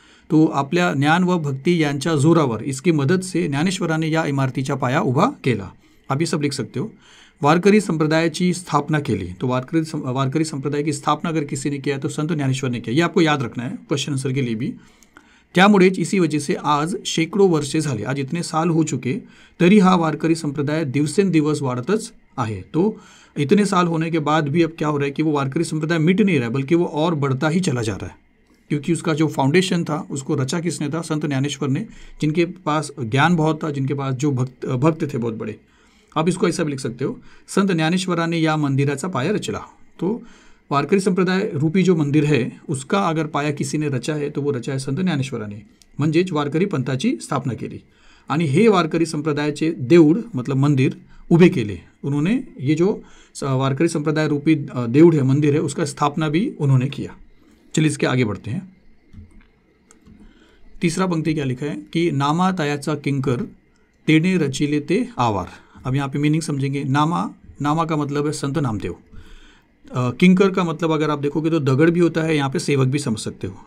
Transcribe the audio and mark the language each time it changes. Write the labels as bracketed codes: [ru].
[mr] तो आपल्या ज्ञान व भक्ती यांच्या जोरावर, [hi] इसकी मदद से [mr] ज्ञानेश्वराने या इमारतीचा पाया उभा केला। [hi] आप ये सब लिख सकते हो। [mr] वारकरी संप्रदायाची स्थापना केली, [hi] तो वारकरी संप्रदाय की स्थापना अगर किसी ने किया तो संत ज्ञानेश्वर ने किया, ये आपको याद रखना है क्वेश्चन आंसर के लिए भी। [mr] त्यामुळेच [hi] इसी वजह से [mr] आज शेकडो वर्षे झाली, [hi] आज इतने साल हो चुके, [mr] तरी हा वारकरी संप्रदाय दिवसेंदिवस वाढतच आहे। [hi] तो इतने साल होने के बाद भी अब क्या हो रहा है कि वो वारकरी संप्रदाय मिट नहीं रहा है, बल्कि वो और बढ़ता ही चला जा रहा है, क्योंकि उसका जो फाउंडेशन था उसको रचा किसने था? संत ज्ञानेश्वर ने, जिनके पास ज्ञान बहुत था, जिनके पास जो भक्त थे बहुत बड़े। आप इसको ऐसा भी लिख सकते हो, [mr] संत ज्ञानेश्वराने या मंदिराचा पाया रचला। [hi] तो वारकरी संप्रदाय रूपी जो मंदिर है उसका अगर पाया किसी ने रचा आहे तो वो रचा आहे संत ज्ञानेश्वराने, [mr] म्हणजेच वारकरी पंथाची स्थापना केली आणि हे वारकरी संप्रदायाचे देऊळ मतलब मंदिर उभे केले [hi] उन्होंने। ये जो वारकरी संप्रदाय रूपी देऊळ है, मंदिर है, उसका स्थापना भी उन्होंने किया। चलिए इसके आगे बढ़ते हैं। तीसरा पंक्ति क्या लिखा है कि [mr] नामा तयाचा किंकर तेने रचिले ते आवार। [hi] अब यहाँ पे मीनिंग समझेंगे। नामा का मतलब है संत नामदेव। किंकर का मतलब अगर आप देखोगे तो दगड़ भी होता है, यहाँ पे सेवक भी समझ सकते हो।